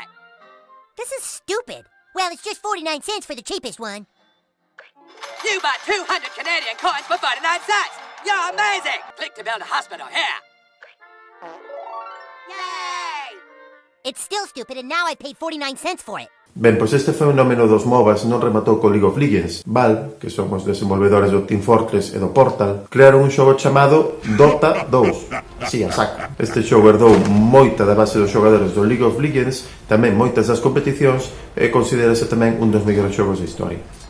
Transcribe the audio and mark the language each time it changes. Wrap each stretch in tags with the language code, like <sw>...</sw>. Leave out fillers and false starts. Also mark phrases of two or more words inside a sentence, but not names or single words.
<en>This is stupid. Well, it's just 49 cents for the cheapest one. You bought 200 Canadian coins for 49 cents. You're amazing. Click to build a hospital here. Yay! It's still stupid, and now I paid 49 cents for it.</en> <gl>Ben, pois este fenómeno dos MOBAs non rematou co League of Legends. Valve, que son os desenvolvedores do Team Fortress e do Portal, crearon un xogo chamado Dota 2. Así, a saco. Este xogo herdou moita da base dos xogadores do League of Legends, tamén moitas das competicións, e considérase tamén un dos mellores xogos da historia.</gl>